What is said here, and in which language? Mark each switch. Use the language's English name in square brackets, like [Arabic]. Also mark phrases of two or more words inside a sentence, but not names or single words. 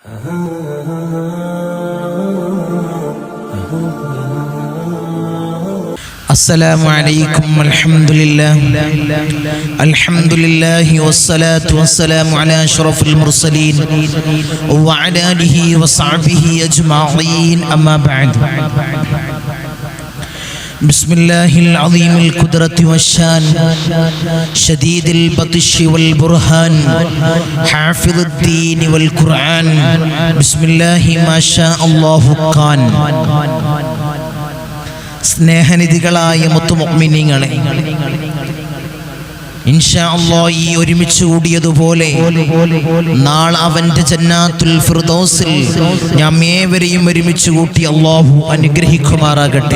[Arabic] السلام عليكم الحمد لله والصلاة والسلام على أشرف المرسلين وعلى آله وصحبه أجمعين أما بعد. بسم الله العظيم القدرة والشان شديد البطش والبرهان حافظ الدين والقرآن بسم الله ما شاء الله كان. [Malayalam] സ്നേഹനിധികളായ മുത്തുമുഅ്മിനീങ്ങളെ, [Arabic] إن شاء الله [Malayalam] ഈ ഒരുമിച്ച് കൂടിയതുപോലെ നാളെ അവന്റെ ജന്നാത്തുൽ ഫിർദൗസിൽ നാം ഏവരെയും ഒരുമിച്ച് കൂട്ടി അല്ലാഹു അനുഗ്രഹിക്കുമാറാകട്ടെ.